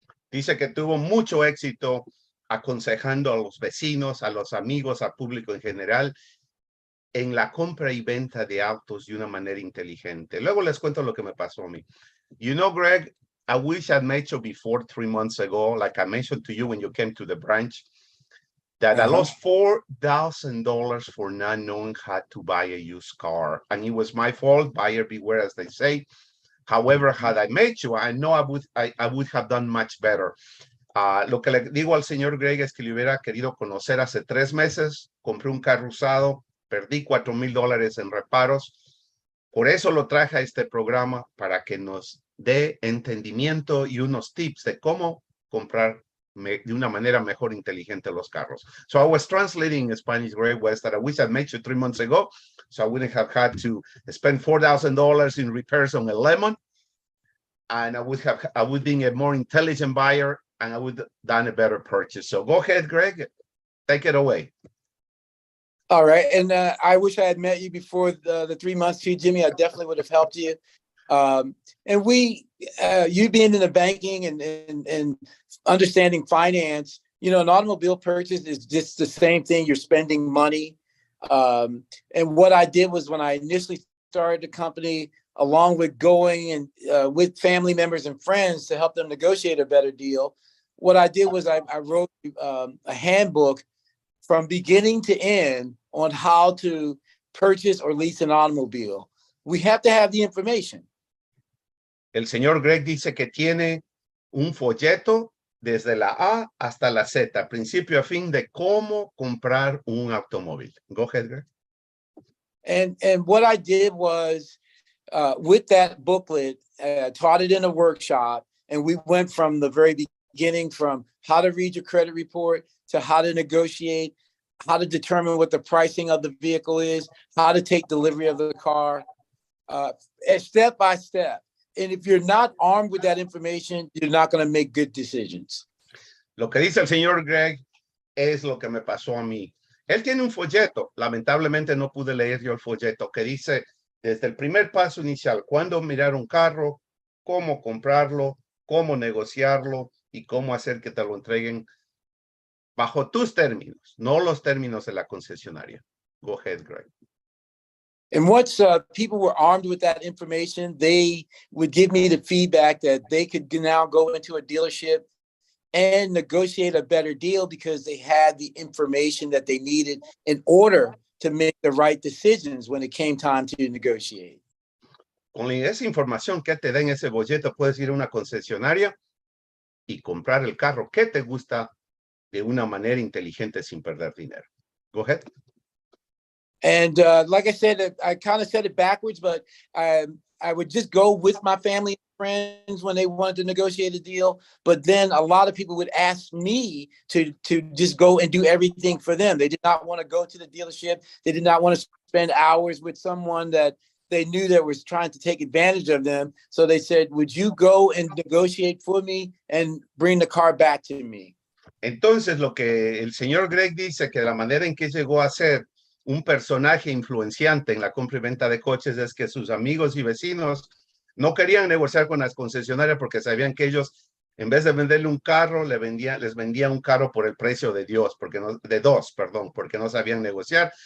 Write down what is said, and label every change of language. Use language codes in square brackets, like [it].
[es] Dice que tuvo mucho éxito aconsejando a los vecinos, a los amigos, al público en general, en la compra y venta de autos de una manera inteligente. Luego les cuento lo que me pasó a mí. [en] You know, Greg, I wish I'd met you before 3 months ago, like I mentioned to you when you came to the branch, that I lost $4,000 for not knowing how to buy a used car. And it was my fault, buyer beware, as they say. However, had I met you, I know I would have done much better. [es] Lo que le digo al señor Greg es que le hubiera querido conocer hace 3 meses. Compré un carro usado, perdí $4,000 en reparos. Por eso lo traje a este programa, para que nos dé entendimiento y unos tips de cómo comprar de una manera mejor inteligente los carros. [en] So I was translating in Spanish, Greg, was that I wish I'd met you 3 months ago, so I wouldn't have had to spend $4,000 in repairs on a lemon, and I would be a more intelligent buyer, and I would have done a better purchase. So go ahead, Greg, take it away. All right. And I wish I had met you before the 3 months too, Jimmy. I definitely would have helped you. And you being in the banking and understanding finance, you know, an automobile purchase is just the same thing. You're spending money. And what I did was, when I initially started the company, along with going and with family members and friends to help them negotiate a better deal, what I did was I wrote a handbook from beginning to end on how to purchase or lease an automobile. We have to have the information. [es] El señor Greg dice que tiene un folleto desde la A hasta la Z, principio a fin, de cómo comprar un automóvil. [en] Go ahead, Greg. And what I did was, with that booklet, taught it in a workshop, and we went from the very beginning, from how to read your credit report to how to negotiate, how to determine what the pricing of the vehicle is, how to take delivery of the car, step by step. And if you're not armed with that information, you're not going to make good decisions. [es] Lo que dice el señor Greg es lo que me pasó a mí. Él tiene un folleto, lamentablemente no pude leer yo el folleto, que dice desde el primer paso inicial, cuándo mirar un carro, cómo comprarlo, cómo negociarlo y cómo hacer que te lo entreguen bajo tus términos, no los términos de la concesionaria. [en] Go ahead, Greg. And once people were armed with that information, they would give me the feedback that they could now go into a dealership and negotiate a better deal, because they had the information that they needed in order to make the right decisions when it came time to negotiate. [es] Con esa información que te den ese folleto, puedes ir a una concesionaria y comprar el carro que te gusta de una manera inteligente sin perder dinero. [en] Go ahead. And like I said, I kind of said it backwards, but I would just go with my family and friends when they wanted to negotiate a deal. But then a lot of people would ask me to just go and do everything for them. They did not want to go to the dealership. They did not want to spend hours with someone that they knew that was trying to take advantage of them. So they said, would you go and negotiate for me and bring the car back to me? [es] Entonces, lo que el señor Greg dice, que la manera en que llegó a ser un personaje influenciante en la compra y venta de coches, es que sus amigos y vecinos no querían negociar con las concesionarias, porque sabían que ellos, en vez de venderle un carro, les vendían un carro por el precio de dos, porque no sabían negociar.